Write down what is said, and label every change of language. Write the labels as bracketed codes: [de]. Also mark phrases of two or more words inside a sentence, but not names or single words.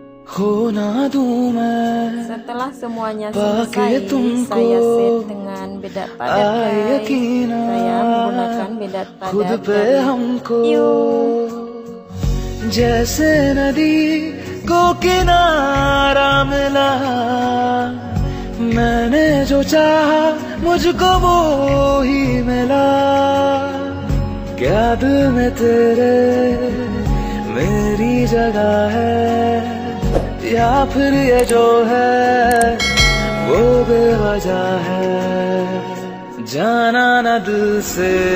[hi] खो ना दूं मैं [id] Setelah semuanya pakai selesai, [hi] तुमको [id] saya set dengan bedak padat [hi] आए [id] guys. [hi] यकीन [id] Saya menggunakan bedak [hi] खुद [id] padat [hi] पे [id] dari [hi] हमको [id] Yu. [hi] जैसे नदी को किनारा मिला मैंने जो चाहा मुझको वो ही मिला क्या दिल में तेरे मेरी जगह है या फिर ये जो है वो बेवजह है जाना न दिल से